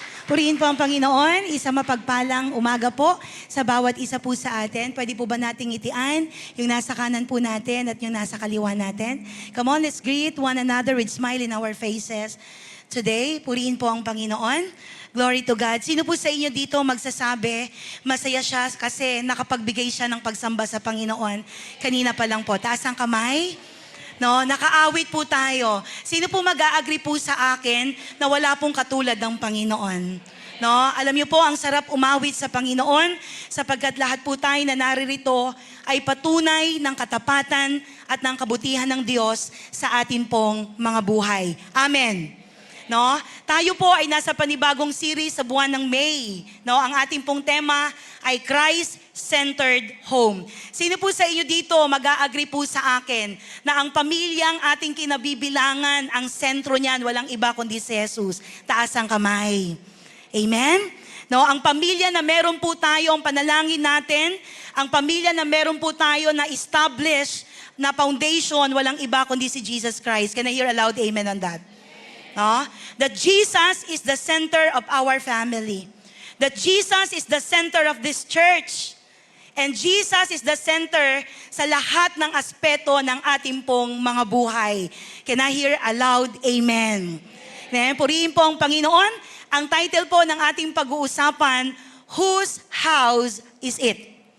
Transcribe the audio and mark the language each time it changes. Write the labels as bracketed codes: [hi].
[tl] Purihin po ang Panginoon, isang mapagpalang umaga po sa bawat isa po sa atin. Pwede po ba nating itian yung nasa kanan po natin at yung nasa kaliwa natin? [en] Come on, let's greet one another with smile in our faces. [tl] Today, purihin po ang Panginoon. [en] Glory to God. [tl] Sino po sa inyo dito magsasabi, masaya siya kasi nakapagbigay siya ng pagsamba sa Panginoon? Kanina pa lang po. Taas ang kamay. No, nakaawit po tayo. Sino po mag-a-agree po sa akin na wala pong katulad ng Panginoon? No, alam niyo po, ang sarap umawit sa Panginoon sapagkat lahat po tayo na naririto ay patunay ng katapatan at ng kabutihan ng Diyos sa atin pong mga buhay. Amen. No? Tayo po ay nasa panibagong series sa buwan ng May. No, ang ating pong tema ay Christ-centered home. Sino po sa inyo dito mag-a-agree po sa akin na ang pamilyang ating kinabibilangan, ang sentro niyan, walang iba kundi si Jesus. Taas ang kamay. Amen? No, ang pamilya na meron po tayo, ang panalangin natin, ang pamilya na meron po tayo na establish na foundation, walang iba kundi si Jesus Christ. [en] Can I hear a loud amen on that? No? That Jesus is the center of our family. That Jesus is the center of this church. And Jesus is the center [tl] sa lahat ng aspeto ng ating pong mga buhay. [en] Can I hear a loud amen? Amen. [tl] Purihin po ang Panginoon. Ang title po ng ating pag-uusapan, [en] Whose House is It?